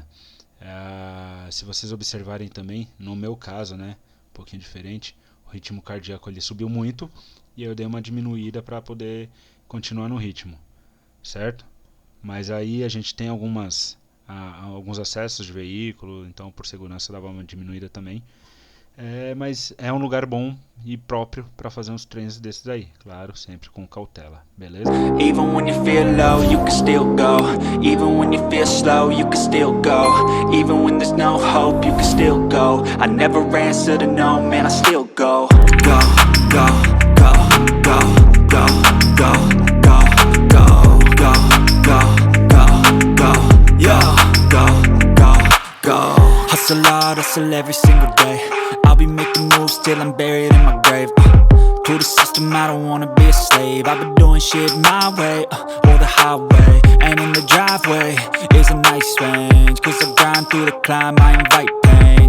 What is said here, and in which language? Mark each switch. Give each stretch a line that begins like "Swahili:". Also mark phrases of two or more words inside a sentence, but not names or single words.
Portuguese: Se vocês observarem também, no meu caso, né, um pouquinho diferente, o ritmo cardíaco ali subiu muito e eu dei uma diminuída para poder continuar no ritmo, certo? Mas aí a gente tem alguns acessos de veículo, então por segurança dava uma diminuída também. Mas é um lugar bom e próprio para fazer uns treinos desses aí, claro, sempre com cautela, beleza?
English: Even when you feel low, you can still go. Even when you feel slow, you can still go. Even when there's no hope, you can still go. I never answer to no, man, I still go. Go, go, go, go, go, go, go, go, go, go, go, go, yeah, go, go, go. Hustle hard, hustle every single day. I'll be making moves till I'm buried in my grave. To the system, I don't wanna be a slave. I've been doing shit my way, or the highway. And in the driveway is a nice range, cause I grind through the climb, I invite pain.